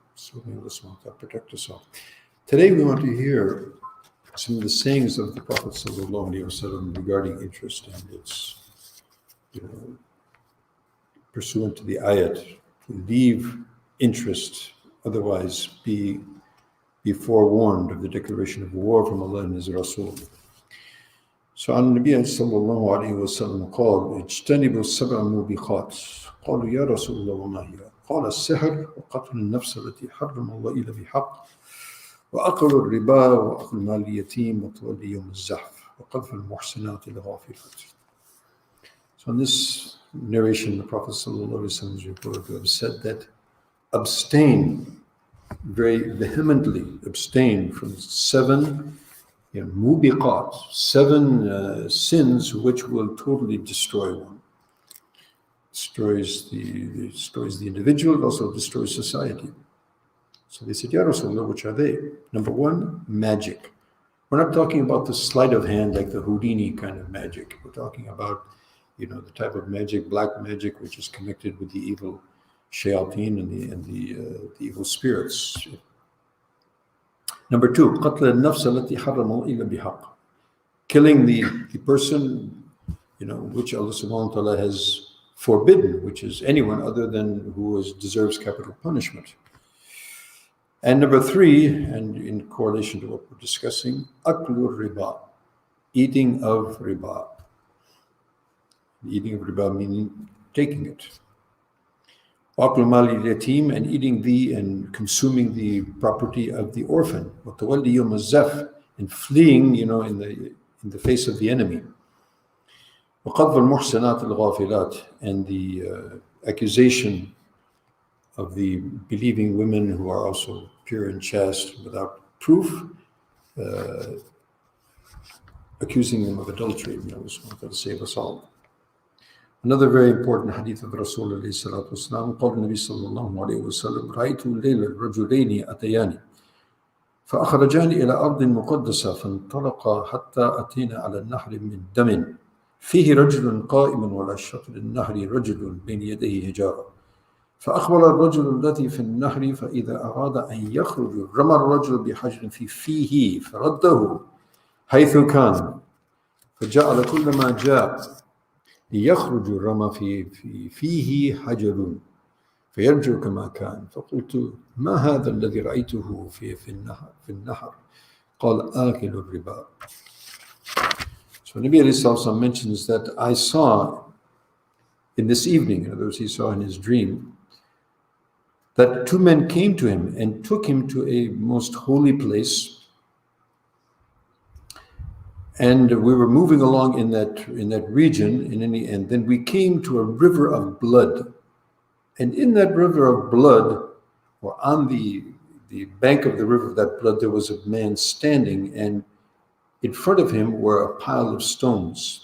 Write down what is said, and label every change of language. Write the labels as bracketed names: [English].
[English] So may Allah subhanahu wa ta'ala protect us all. Today we want to hear some of the sayings of the Prophet sallallahu alaihi wasallam regarding interest and its, pursuant to the ayat, to leave interest, otherwise be forewarned of the declaration of war from Allah and His Rasul. [Arabic] So عن النبي صلى الله عليه وسلم قال اجتنبوا السبع الموبقات قالوا يا رسول الله وما هي قال السحر وقتل النفس التي حرم الله إلا بحق وأكل الربا وأكل مال اليتيم وتولي يوم الزحف وقذف المحسنات الغافلات. [English] So in this narration, the Prophet ﷺ is reported to have said that abstain, very vehemently abstain from seven mubiqat, seven sins which will totally destroy one. Destroys the individual, it also destroys society. So they said, Ya Rasulullah, which are they? Number one, magic. We're not talking about the sleight of hand like the Houdini kind of magic. We're talking about, the type of magic, black magic, which is connected with the evil shayateen and the evil spirits. Number two, [Arabic] قتل النفس التي حرم الله إلا بحق. [English] Killing the person, which Allah subhanahu wa ta'ala has forbidden, which is anyone other than who deserves capital punishment. And number three, and in correlation to what we're discussing, [Arabic] aklur riba, [English] eating of riba. Eating of riba meaning taking it. [Arabic] Aklu mal yatim, [English] and eating and consuming the property of the orphan. [Arabic] Watawalli yawm az-zaf, [English] and fleeing, in the face of the enemy. [Arabic] وقذف المحسنات الغافلات, [English] and the accusation of the believing women who are also pure and chaste without proof, accusing them of adultery. May Allah save us all. Another very important hadith of Rasulullah sallallahu alaihi wasallam, [Arabic] قال النبي صلى الله عليه وسلم رأيت الليل الرجلين أتياني فأخرجاني إلى أرض مقدسة فانطلقا حتى أتينا على النهر من دم فيه رجل قائم وعلى شطر النهر رجل بين يديه حجارة فأقبل الرجل الذي في النهر فإذا أراد أن يخرج رمى الرجل بحجر في فيه فرده حيث كان فجعل كل ما جاء ليخرج رمى في فيه حجر فيرجع كما كان فقلت ما هذا الذي رأيته في النهر قال آكل الربا. [English] So Nabi alayhi salatu mentions that I saw in this evening, in other words, he saw in his dream, that two men came to him and took him to a most holy place, and we were moving along in that region, and then we came to a river of blood, and in that river of blood, or on the bank of the river of that blood, there was a man standing, and in front of him were a pile of stones.